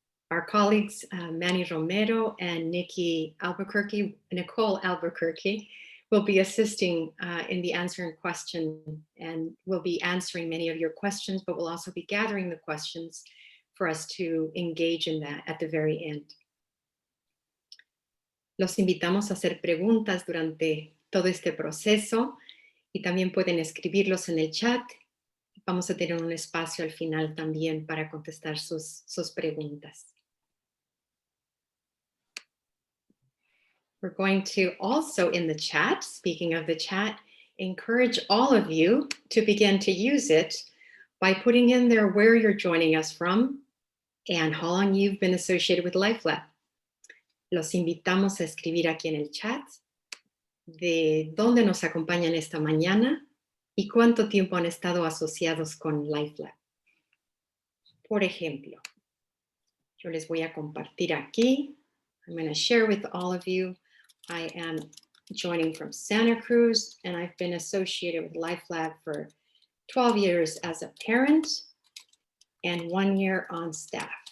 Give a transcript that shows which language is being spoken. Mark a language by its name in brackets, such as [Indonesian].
[English] Our colleagues, Manny Romero and Nicole Albuquerque, will be assisting in the answering question, and will be answering many of your questions, but we'll also be gathering the questions for us to engage in that at the very end. [Spanish] Los invitamos a hacer preguntas durante todo este proceso y también pueden escribirlos en el chat. Vamos a tener un espacio al final también para contestar sus preguntas. [English] We're going to also in the chat, speaking of the chat, encourage all of you to begin to use it by putting in there where you're joining us from and how long you've been associated with LifeLab. [Spanish] Los invitamos a escribir aquí en el chat de dónde nos acompañan esta mañana y cuánto tiempo han estado asociados con LifeLab. Por ejemplo, yo les voy a compartir aquí. [English] I'm going to share with all of you. I am joining from Santa Cruz, and I've been associated with LifeLab for 12 years as a parent and 1 year on staff.